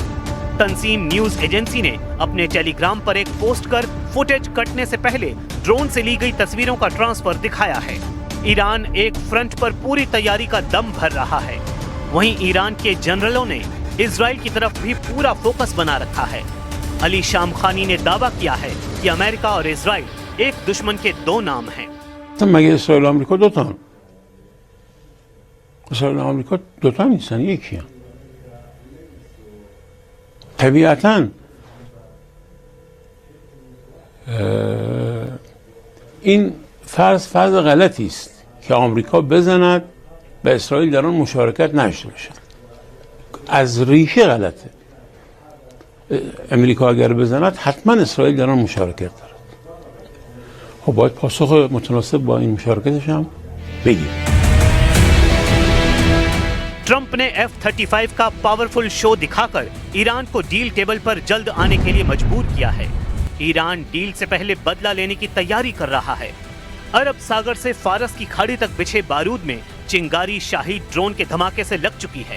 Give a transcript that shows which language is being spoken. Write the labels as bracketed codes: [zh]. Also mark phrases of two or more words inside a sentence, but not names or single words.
[hi] तंजीम न्यूज एजेंसी ने अपने टेलीग्राम पर एक पोस्ट कर फुटेज कटने से पहले ड्रोन से ली गई तस्वीरों का ट्रांसफर दिखाया है। ईरान एक फ्रंट पर पूरी तैयारी का दम भर रहा है, वहीं ईरान के जनरलों ने इजराइल की तरफ भी पूरा फोकस बना रखा है। अली शामखानी ने दावा किया है कि अमेरिका और इजराइल एक दुश्मन के 2 नाम हैं। [fa] مگه اسرائیل و آمریکا دوتان؟ اسرائیل و آمریکا دوتان نیستن، یکی هم. طبیعتاً این فرض غلطی است که آمریکا بزند و اسرائیل در آن مشارکت نشته باشد. از ریشه غلطه. امریکا اگر بزند حتما اسرائیل در آن مشارکت دارد. خب باید پاسخ متناسب با این مشارکتش هم بگیم. [hi] ट्रंप ने F-35 का [en] powerful show [hi] दिखाकर ईरान को [en] deal table [hi] पर जल्द आने के लिए मजबूर किया है। ईरान डील से पहले बदला लेने की तैयारी कर रहा है। अरब सागर से फारस की खाड़ी तक बिछे बारूद में चिंगारी शाहिद ड्रोन के धमाके से लग चुकी है।